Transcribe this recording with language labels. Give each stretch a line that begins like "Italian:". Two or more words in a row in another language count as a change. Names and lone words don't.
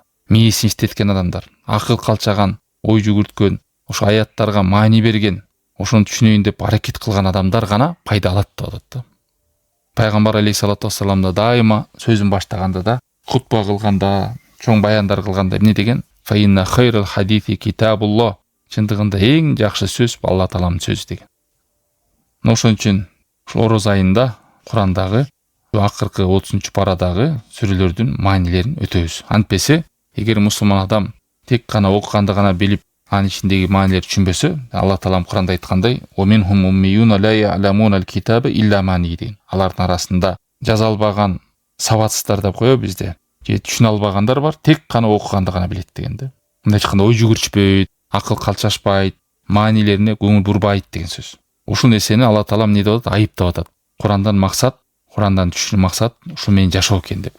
Kyrgyz: Мээсин иштеткен адамдар, акыл калчаган, ой жүгүрткөн, ошо аяттарга маани берген, ошону түшүнөйүн деп аракет кылган адамдар гана пайда алат деп атат. Пайгамбар
Arabic: عليه الصلاة والسلام
Kyrgyz: дайыма сөзүн баштаганда да, хутба кылганда, чоң баяндар кылганда эмне деген?
Arabic: فإن خير الحديث كتاب الله.
Kyrgyz: Чындыгында эң жакшы сөз Алла Тааламдын сөзү деген. Ошон үчүн ушул Ороз айында Курандагы акыркы 30-парадагы сүрөлөрдүн маанилерин өтөбүз. Антпесе, эгер мусулман адам тек гана окуганды гана билип, анын ичиндеги маанилерди түшүнбөсө, Алла Таалам Куранда айткандай:
Arabic: "ومنهم أميون لا يعلمون الكتاب إلا أماني" деген.
Kyrgyz: Алардын арасында жаза албаган, сабатсыздар деп коебуз бизде. Же түшүнө албагандар бар, тек гана окуганды гана билет дегенде. Мындай чыкканда ой жүгүрчпөйт, акыл калчашпайт, маанилерине көңүл бурбайт деген сөз. Ушул нерсени Алла Таалам эмне деп атат? Айыптап атат. Курандан максат, Курандан түшүнүү максат ушул менен жашоо экен деп.